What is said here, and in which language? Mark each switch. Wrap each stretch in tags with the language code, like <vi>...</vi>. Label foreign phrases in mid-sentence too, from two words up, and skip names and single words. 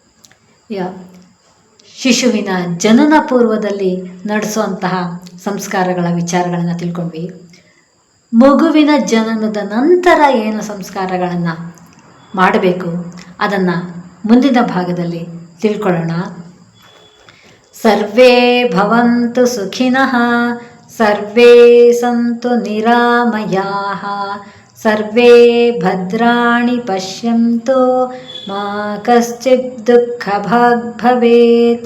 <kn>ಶಿಶುವಿನ ಜನನ ಪೂರ್ವದಲ್ಲಿ ನಡೆಸುವಂತಹ ಸಂಸ್ಕಾರಗಳ ವಿಚಾರಗಳನ್ನು ತಿಳ್ಕೊಂಡ್ವಿ. ಮಗುವಿನ ಜನನದ ನಂತರ ಏನು ಸಂಸ್ಕಾರಗಳನ್ನು ಮಾಡಬೇಕು ಅದನ್ನು ಮುಂದಿನ ಭಾಗದಲ್ಲಿ ತಿಳ್ಕೊಳ್ಳೋಣ.</kn> <sa>सर्वे भवन्तु सुखिनः, सर्वे सन्तु निरामयाः, सर्वे भद्राणि पश्यन्तु, मा कश्चित् दुःखभाग् भवेत्.</sa>